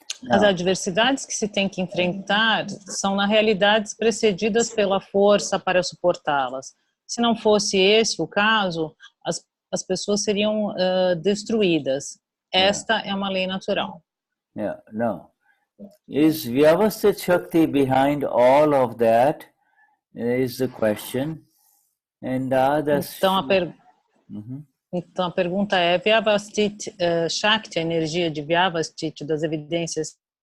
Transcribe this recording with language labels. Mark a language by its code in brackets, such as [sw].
[pt] As adversidades que se tem que enfrentar são, na realidade, precedidas pela força para suportá-las. Se não fosse esse o caso, as pessoas seriam destruídas. Esta é uma lei natural. [en] Yeah, no. Is vyavasthit shakti behind all of that? Is the question. And Dada. [pt] Então a pergunta é: vyavasthit shakti, a energia de vyavasthit das evidências?